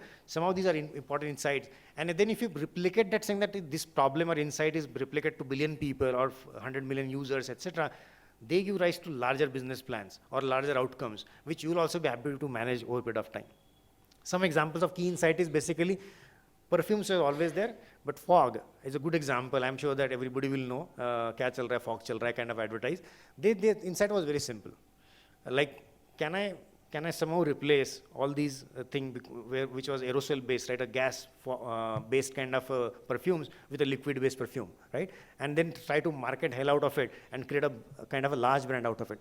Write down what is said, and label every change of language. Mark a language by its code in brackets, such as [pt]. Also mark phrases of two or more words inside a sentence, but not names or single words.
[en] Some of these are important insights. And then if you replicate that, saying that this problem or insight is replicated to billion people or 100 million users, etc., they give rise to larger business plans or larger outcomes, which you will also be happy to manage over a period of time. Some examples of key insight is basically perfumes are always there, but fog is a good example. I'm sure that everybody will know. [hi] क्या चल रहा है, fog चल रहा है [en] kind of advertise. The insight was very simple. Like, can I somehow replace all these things which was aerosol based, right? A gas based kind of perfumes with a liquid based perfume, right? And then try to market hell out of it and create a kind of a large brand out of it.